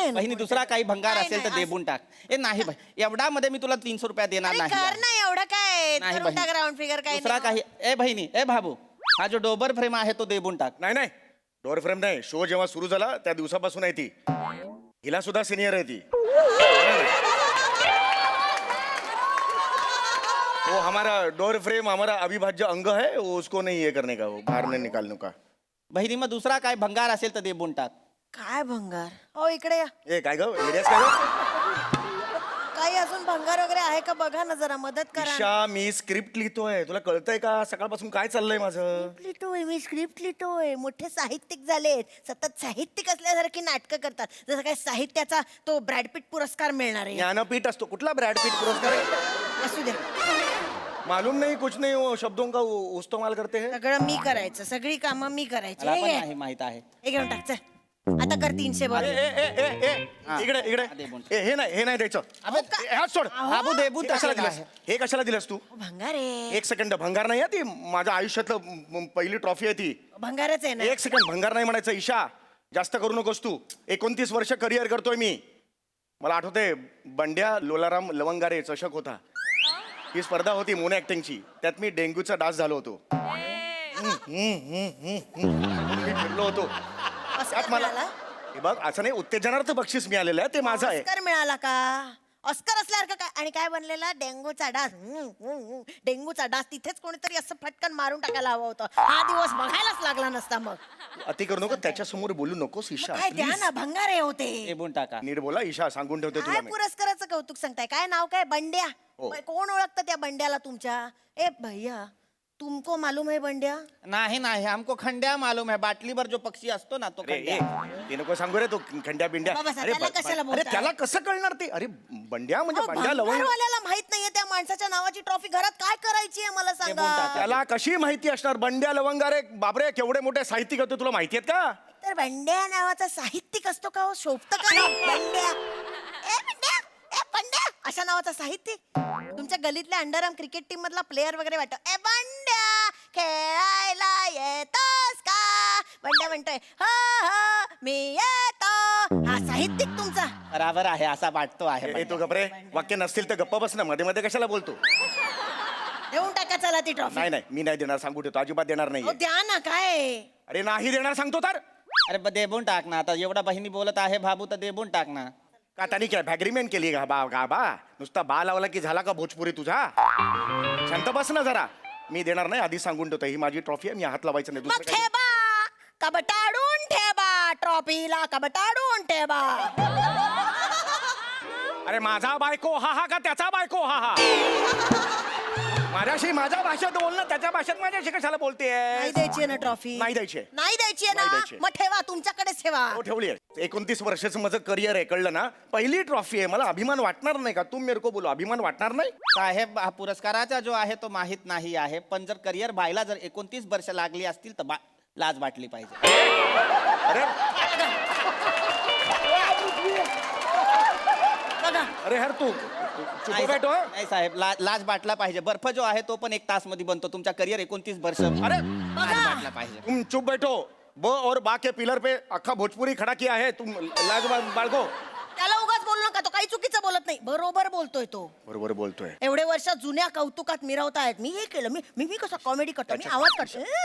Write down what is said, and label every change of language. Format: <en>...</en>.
<mr>बहिणी, दुसरा काही भंगार असेल तर देबून टाक. ए नाही बाई, एवढा मध्ये मी तुला 300 रुपया देणार नाही. कर ना एवढं काय. नाही करून बहिणी. टाक राऊंड फिगर. काय दुसरा काही. ए बहिणी, ए भाबू, हा जो डोबर फ्रेम आहे तो देबून टाक. नाही नाही, डोअर फ्रेम नाही. शो जेव्हा सुरू झाला त्या दिवसापासून आहे ती. हिला सुद्धा सिनियर आहे ती.</mr> <hi>वो हमारा डोर फ्रेम हमारा अविभाज्य अंग है, वो उसको नहीं ये करने का, वो बाहर नहीं निकालने का.</hi> <mr>बहिणी, मग दुसरा काय भंगार असेल तर देबून टाक. काय भंगार. हो इकडे या. ए काय ग, येड्यास काय ग? काही अजून भंगार वगैरे आहे का बघा ना, जरा मदत करा. ईशा मी स्क्रिप्ट लिहितोय, तुला कळतंय का सकाळपासून काय चाललंय माझं? लिहितोय मी, स्क्रिप्ट लिहितोय. मोठे साहित्यिक झालेत, सतत साहित्यिक असल्यासारखी नाटकं करतात. जसं काय साहित्याचा तो ब्रॅडपीट पुरस्कार मिळणार आहे. ज्ञानपीठ असतो, कुठला ब्रॅडपीठ पुरस्कार आहे? असू दे,</mr> <hi>मालूम नहीं कुछ नहीं, वो शब्दों का इस्तेमाल करते हैं.</hi> <mr>सगळं मी करायचं, सगळी कामं मी करायची. मला हे पण घे. नाही माहित आहे. हे घेऊन टाक, चल. आता कर 300 अरे बरं. इकडे इकडे हे नाही द्यायचं. हे हात सोड. बाबू देबून हे कशाला टाकलेलं दिलंस? हे कशाला दिलंस तू? भंगार आहे. एक सेकंड, भंगार नाही आहे ती, माझ्या आयुष्यातलं पहिली ट्रॉफी आहे ती. भंगारच आहे ना. एक सेकंड, भंगार नाही म्हणायचं. ईशा जास्त करू नकोस तू. 29 वर्ष करिअर करतोय मी. मला आठवते बंड्या लोलाराम लवंगारे चषक होता, ही स्पर्धा होती मोनो ऍक्टिंगची. त्यात मी डेंग्यूचा डास झालो होतो. मी फिरलो होतो त्यात मला हे बघ, असं नाही, उत्तेजनार्थ बक्षीस मिळालेलं आहे, ते माझं आहे. ऑस्कर मिळाला का? ऑस्कर असल्यासारखं काय? आणि काय बनलेला? डेंगूचा डास. डेंगूचा डास. तिथेच कोणीतरी असं फटकन मारून टाकायला हवं होतं. हा दिवस बघायलाच लागला नसता. मग अति करू नको, त्याच्या समोर बोलू नकोस ईशा. काय द्या ना, भंगार आहे होते. देबून टाका. नीट बोला ईशा, सांगून ठेवते तुला काय मी. पुरस्काराचं कौतुक सांगताय? काय नाव काय? बंड्या. हो. कोण ओळखतं त्या बंड्याला तुमच्या?</mr> <hi>ए भैया, तुमको मालूम है बंड्या?</hi> <mr>नाही नाही,</mr> <hi>हमको खंड्या मालूम है.</hi> <mr>बाटली भर जो पक्षी असतो ना तो अरे खंड्या. ते नको सांगू रे, तो खंड्या बिंड्या. बाबा, अरे त्याला कशाला अरे बोलताय? त्याला कसं कळणार ते? अरे बंड्या म्हणजे बंड्या लवंग. भंगारवाल्याला माहित नाहीये त्या माणसाच्या नावाची ट्रॉफी घरात काय करायची आहे मला सांगा. त्याला कशी माहिती असणार? बंड्या लवंगा रे बापरे, केवढे मोठे साहित्यिक होते, तुला माहिती आहेत का? तर बंड्या नावाचा साहित्यिक असतो का हो? शोभतं का नाव बंड्या? ए बंड्या, ए बंड्या अशा नावाचा साहित्यिक? तुमच्या गलीतल्या अंडरआर्म क्रिकेट टीम मधला प्लेअर वगैरे वाटतो. ए बंड्या, खेळायला येतोस का? बंड्या म्हणतोय हो हो मी येतो. हा साहित्यिक तुमचा? बराबर आहे, असा वाटतो आहे. ए, तू गप्रे, वाक्य नसतील तर गप्पा बस ना, मध्ये मध्ये कशाला बोलतो? देऊन टाका चला ती ट्रॉफी. नाही नाही, मी नाही देणार, सांगू ठेवतो, अजिबात देणार नाही. द्या ना. काय? अरे नाही देणार सांगतो तर. अरे देबून टाक ना. आता एवढा बहिणी बोलत आहे भाबू, तर देबून टाक ना. का त्यांनी काय भॅग्रीमेंट केली का बा? नुसता बा लावला की झाला का भोजपुरी तुझा? शांत बस ना जरा. मी देणार नाही, आधी सांगून ठेवतो. ही माझी ट्रॉफी आहे, मी हात लावायचं नाही. मग दुसरं काही. ठेवा, कबटाडून ठेवा ट्रॉफीला, कबटाडून ठेवा. अरे माझा बायको हा हा का त्याचा बायको हा हा? माझ्याशी माझ्या भाषेत बोल ना, त्याच्या भाषेत माझ्याशी कशाला बोलतेय? नाही द्यायची ना ट्रॉफी? नाही द्यायची. नाही द्यायची नाही ना? द्यायची. मग ठेवा, तुमच्याकडेच ठेवा. हो ठेवली आहे. 29 वर्षाचं माझं करिअर आहे, कळलं ना? पहिली ट्रॉफी आहे, मला अभिमान वाटणार नाही का?</mr> <hi>तुम मेरे को बोलो,</hi> <mr>अभिमान वाटणार नाही? साहेब, हा पुरस्काराचा जो आहे तो माहित नाही आहे, पण जर करिअर व्हायला जर 29 वर्ष लागली असतील तर लाज वाटली पाहिजे. अरे बघा,</mr> <hi>अरे हर तू चुप</hi> <mr>नाही</mr> <hi>बैठो.</hi> <mr>नाही साहेब, लाज वाटला पाहिजे. बर्फ जो आहे तो पण 1 तास मध्ये बनतो. तुमचा करिअर 29 वर्ष. अरे लाज वाटला पाहिजे.</mr> <hi>तुम चुप बैठो. ब और बा के पिलर पे अख्खा भोजपुरी खड़ा किया है, तुम</hi> <mr>लाज बाळगो. त्याला उगाच बोलू नका, तो काही चुकीचं बोलत नाही, बरोबर बोलतोय तो. बरोबर बोलतोय. एवढे वर्ष जुन्या कौतुकात मिरवतायत. मी हे केलं, मी कसं कॉमेडी करतो, मी आवाज करतो.</mr>